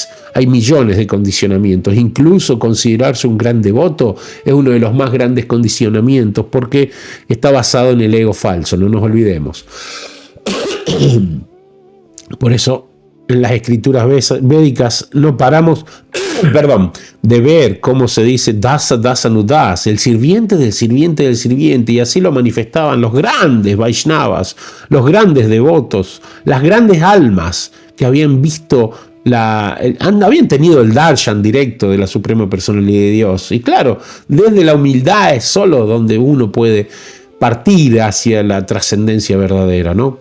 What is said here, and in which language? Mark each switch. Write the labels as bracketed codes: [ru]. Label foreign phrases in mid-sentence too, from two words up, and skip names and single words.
[es] Hay millones de condicionamientos. Incluso considerarse un gran devoto es uno de los más grandes condicionamientos, porque está basado en el ego falso, no nos olvidemos. Por eso en las escrituras védicas no paramos de ver cómo se dice [sa] dasa dasa nudas, [es] el sirviente del sirviente del sirviente, y así lo manifestaban los grandes Vaishnavas, los grandes devotos, las grandes almas que habían visto habían tenido el darshan directo de la Suprema Personalidad de Dios. Y claro, desde la humildad es solo donde uno puede partir hacia la trascendencia verdadera, ¿no?